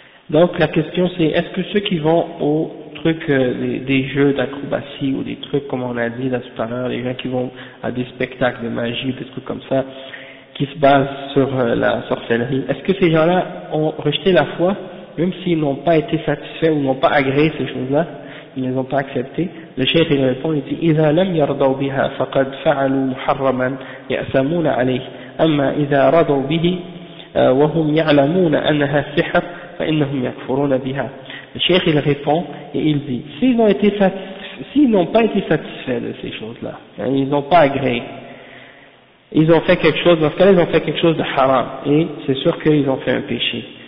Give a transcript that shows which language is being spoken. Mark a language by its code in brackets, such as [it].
[fr] Donc la question c'est, est-ce que ceux qui vont au truc des jeux d'acrobatie ou des trucs comme on a dit là tout à l'heure, les gens qui vont à des spectacles de magie, des trucs comme ça, qui se basent sur la sorcellerie, est-ce que ces gens-là ont rejeté la foi, même s'ils n'ont pas été satisfaits ou n'ont pas agréé ces choses-là, ils ne les ont pas acceptées? Le cheikh il répond, il dit [ar] « إِذَا لَمْ يَرْضَوْ بِهَا فَقَدْ فَعَلُوا مُحَرَّمًا يَأْسَمُونَ عَلَيْهِ أَمَّا إِذَا رَضَوْا بِهِ وَهُمْ يَعْلَمُونَ أَنَّهَا سِحْرٌ فَإِنَّهُمْ يَكْفُرُونَ بِهَا. [fr] Le cheikh il répond et il dit, s'ils n'ont pas été satisfaits de ces choses-là, hein, ils n'ont pas agréé, ils ont fait quelque chose, dans ce cas-là ils ont fait quelque chose de haram, et c'est sûr qu'ils ont fait un péché.